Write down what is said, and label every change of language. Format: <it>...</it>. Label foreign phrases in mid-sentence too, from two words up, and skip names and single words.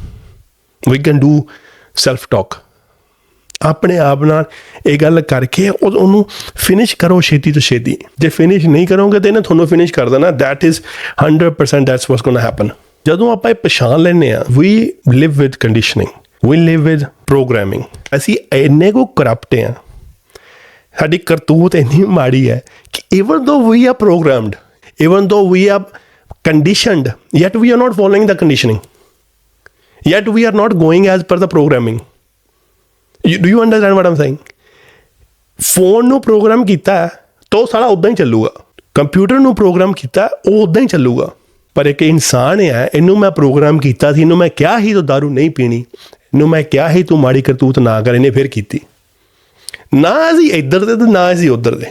<en>We can do self talk.</en> <pa>ਆਪਣੇ ਆਪ ਨਾਲ ਇਹ ਗੱਲ ਕਰਕੇ ਉਹਨੂੰ ਫਿਨਿਸ਼ ਕਰੋ ਛੇਤੀ ਤੋਂ ਛੇਤੀ। ਜੇ ਫਿਨਿਸ਼ ਨਹੀਂ ਕਰੋਗੇ ਤਾਂ ਇਹਨੇ ਤੁਹਾਨੂੰ ਫਿਨਿਸ਼ ਕਰ ਦੇਣਾ।</pa> <en>That is 100% that's what's going to happen.</en> <pa>ਜਦੋਂ ਆਪਾਂ ਇਹ ਪਛਾਣ ਲੈਂਦੇ ਹਾਂ,</pa> <en>We live with conditioning, we live with programming।</en> <pa>ਅਸੀਂ ਇੰਨੇ ਕੁ ਕਰਪਟ ਹਾਂ, ਸਾਡੀ ਕਰਤੂਤ ਇੰਨੀ ਮਾੜੀ ਹੈ ਕਿ</pa> <en>even though we are programmed, even though we are conditioned, yet we are not following the conditioning, yet we are not going as per the programming। Do you understand what I'm saying?</en> <pa>ਫੋਨ ਨੂੰ ਪ੍ਰੋਗਰਾਮ ਕੀਤਾ ਤਾਂ ਉਹ ਸਾਲਾ ਉੱਦਾਂ ਹੀ ਚੱਲੂਗਾ। ਕੰਪਿਊਟਰ ਨੂੰ ਪ੍ਰੋਗਰਾਮ ਕੀਤਾ ਉਹ ਉੱਦਾਂ ਹੀ ਚੱਲੂਗਾ। ਪਰ ਇੱਕ ਇਨਸਾਨ ਹੈ, ਇਹਨੂੰ ਮੈਂ ਪ੍ਰੋਗਰਾਮ ਕੀਤਾ ਸੀ, ਇਹਨੂੰ ਮੈਂ ਕਿਹਾ ਸੀ ਤੂੰ ਦਾਰੂ ਨਹੀਂ ਪੀਣੀ, ਇਹਨੂੰ ਮੈਂ ਕਿਹਾ ਸੀ ਤੂੰ ਮਾੜੀ ਕਰਤੂਤ ਨਾ ਕਰ, ਇਹਨੇ ਫਿਰ ਕੀਤੀ। ਨਾ ਅਸੀਂ ਇੱਧਰ ਦੇ ਤੇ ਨਾ ਅਸੀਂ ਉੱਧਰ ਦੇ।</pa>